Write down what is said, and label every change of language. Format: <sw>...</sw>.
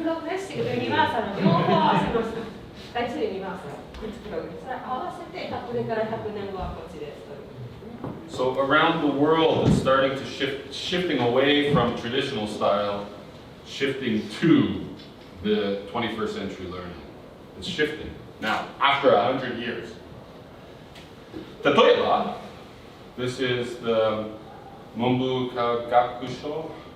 <ja>プログレッシブとユニバーサル両方合わせます。対するユニバーサル、プログレッシブ。それ合わせてこれから100年後はこっちです。</ja> <en>So around the world, it's starting to shifting away from traditional style, shifting to the 21st century learning. It's shifting now, after 100 years.</en> <ja>例えば,</ja> <en>this is the 文部科学省.</en>